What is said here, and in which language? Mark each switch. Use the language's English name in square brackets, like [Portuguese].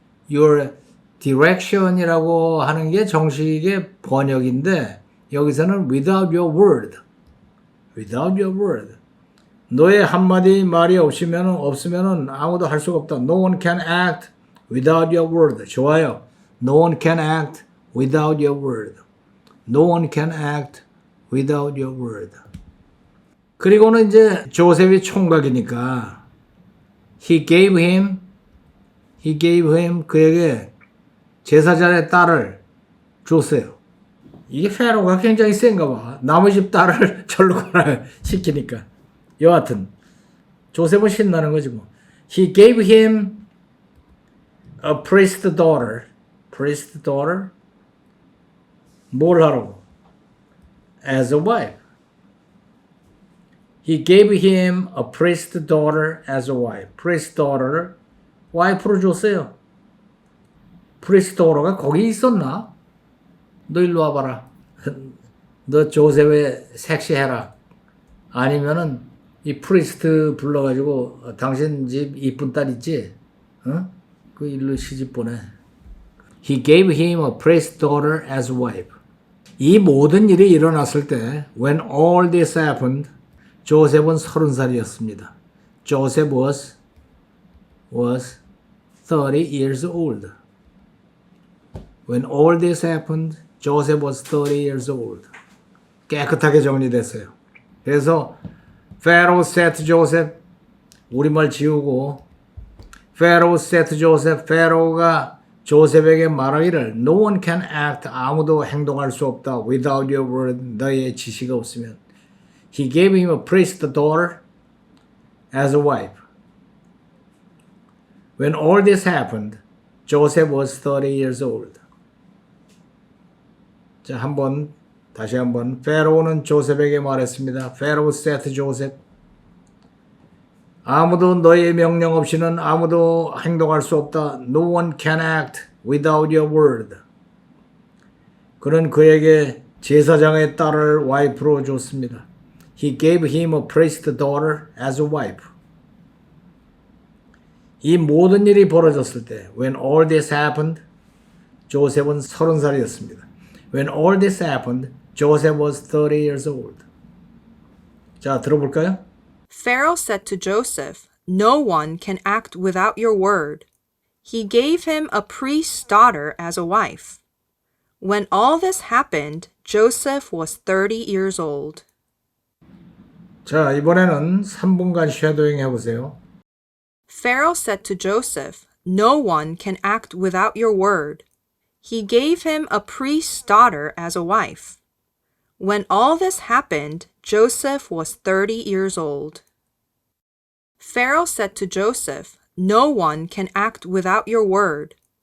[Korean] Your direction이라고 하는 게 정식의 번역인데 여기서는 [English] without your word. Without your word. [Korean] 너의 한마디 말이 없으면은 아무도 할 수가 없다. [English] No one can act without your word. [Korean] 좋아요. [English] No one can act without your word. No one can act without your word. [Korean] 그리고는 이제 조셉이 총각이니까 [English] he gave him [Korean] 그에게 제사장의 딸을 줬어요. 이게 페로가 굉장히 센가 봐. 남의 집 딸을 절로 가라 시키니까. 여하튼 조셉은 신나는 거지 뭐. [English] He gave him a priest's daughter. Priest's daughter? [Korean] 뭘 하라고? [English] As a wife. He gave him a priest's daughter as a wife. [Korean] priest's daughter를 와이프로 줬어요. priest's daughter가 거기 있었나? 너 일로 와봐라. 너 조셉에 섹시해라. 아니면은 이 프리스트 불러가지고 당신 집 이쁜 딸 있지? 어? 그 일로 시집 보내. [English] He gave him a priest's daughter as a wife. [Korean] 이 모든 일이 일어났을 때 [English] when all this happened [Korean] 조셉은 30살이었습니다. [English] Joseph was 30 years old. When all this happened Joseph was 30 years old. [Korean] 깨끗하게 정리됐어요. 그래서 [English] Pharaoh said to Joseph, [Korean] 우리말 지우고 [English] Pharaoh said to Joseph, [Korean] 페로가 조셉에게 말하기를 [English] No one can act, [Korean] 아무도 행동할 수 없다 [English] without your word, [Korean] 너의 지시가 없으면. [English] He gave him a priest's daughter as a wife. When all this happened, Joseph was 30 years old. [Korean] 자, 다시 한번 페로는 조셉에게 말했습니다. [English] Pharaoh said to Joseph, [Korean] 아무도 너의 명령 없이는 아무도 행동할 수 없다. [English] No one can act without your word. [Korean] 그는 그에게 제사장의 딸을 와이프로 줬습니다. [English] He gave him a priest's daughter as a wife. [Korean] 이 모든 일이 벌어졌을 때 [English] when all this happened, [Korean] 조셉은 30살이었습니다. [English] When all this happened, Joseph was 30 years old. [Korean] 자, 들어볼까요? [English] Pharaoh said to Joseph, No one can act without your word. He gave him a priest's daughter as a wife. When all this happened, Joseph was 30 years old. [Korean] 자, 이번에는 3분간 쉐도잉 해보세요. [English] Pharaoh said to Joseph, No one can act without your word. He gave him a priest's daughter as a wife. When all this happened, Joseph was 30 years old. Pharaoh said to Joseph, No one can act without your word.